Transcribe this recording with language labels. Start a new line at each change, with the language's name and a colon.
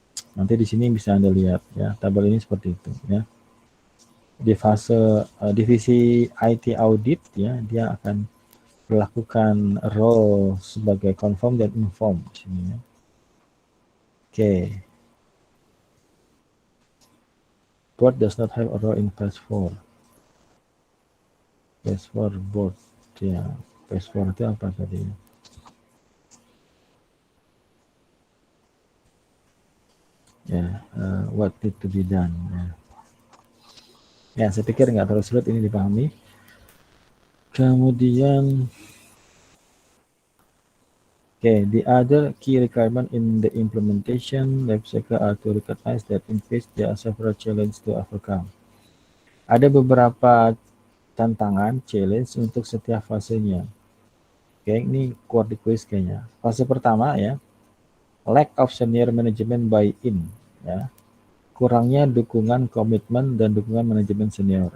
Indonesian: Nanti di sini bisa Anda lihat ya, tabel ini seperti itu ya. Di fase divisi IT audit ya, dia akan melakukan role sebagai confirm dan inform di sini ya. Oke.
English: Board does not have a role in phase 4.
Indonesian: Phase 4 board ya. Phase 4 itu apa tadi?
English: Ya, what need to be done ya.
Indonesian: Ya, saya pikir nggak terlalu sulit ini dipahami. Kemudian
English: the other key requirement in the implementation life cycle are to recognize that in phase there are several challenges to overcome.
Indonesian: Ada beberapa tantangan, challenge untuk setiap fasenya. Ini quote di quiz kayaknya. Fase pertama ya,
English: lack of senior management buy-in
Indonesian: ya. Kurangnya dukungan komitmen dan dukungan manajemen senior.